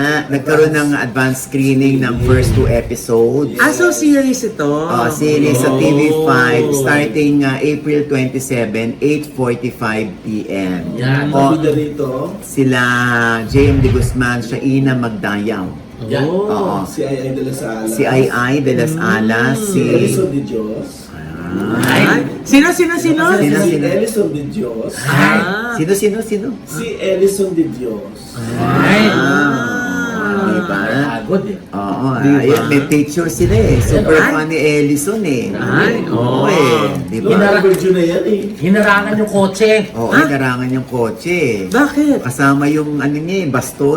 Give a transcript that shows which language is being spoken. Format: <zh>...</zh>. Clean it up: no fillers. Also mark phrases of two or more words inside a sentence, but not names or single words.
<tl>Nagkaroon ng</tl> <en>advanced screening</en> <tl>ng</tl> <en>first 2 episodes.</en> <tl>Ah, so series ito? Series sa Oh.</tl> <en>TV5 starting April 27, 8:45 p.m.</en> <tl>Yan. Oh, Bida rito, sila JM De Guzman, siya Ina Magdayaw. Yan. Oo. si Ai de las Alas. Si Ai de las Alas, si... Ellison de Dios. Ay, sino? Sino? Si Sino? Ellison de Dios. Ah. Sino? Si Ellison de Dios. Ay. Diba? Pagod eh. Oo, Diba? ayun, may picture sila eh. Super Ay. funny Ellison eh. Ay, Oo oo. eh. Diba? Ina-virgin na yan eh. Hinarangan yung kotse. Oo, Ah? karangan yung kotse. Bakit? Kasama yung ano niya eh, baston.</tl>